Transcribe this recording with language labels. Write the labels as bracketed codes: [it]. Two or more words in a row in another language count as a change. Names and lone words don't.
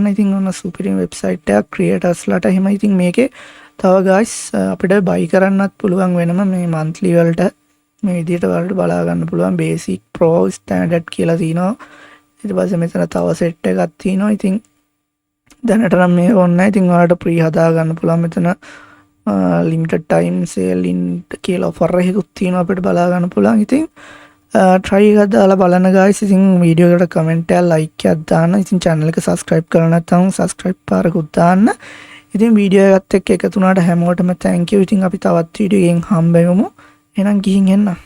[si] ඉතින් ඔන්න සුපිරි website එකක් creatorsලාට එහෙම. ඉතින් මේකේ තව guys අපිට buy කරන්නත් පුළුවන් වෙනම මේ monthly වලට මේ විදිහට වලට බලා ගන්න පුළුවන්. [en] basic pro standard [si] කියලා තියෙනවා. ඊට පස්සේ මෙතන තව set එකක් තියෙනවා. ඉතින් දැනට නම් මේ ඕනේ. ඉතින් ඔයාලට free හදා ගන්න පුළුවන්. මෙතන [en] limited time sale in [si] කියලා offer එකකුත් තියෙනවා අපිට බලා ගන්න පුළුවන්. ඉතින් try එකක් දාලා බලන්න guys. ඉතින් වීඩියෝ එකට කමෙන්ට් එකක් like එකක් දාන්න. ඉතින් channel එක subscribe කරලා නැත්නම් subscribe පාරකුත් දාන්න. ඉතින් වීඩියෝ එකත් එක්ක එකතු වුණාට හැමෝටම [en] thank you. [si] ඉතින් අපි තවත් වීඩියෝ එකකින් හම්බ වෙමු. එහෙනම් ගිහින් එන්න.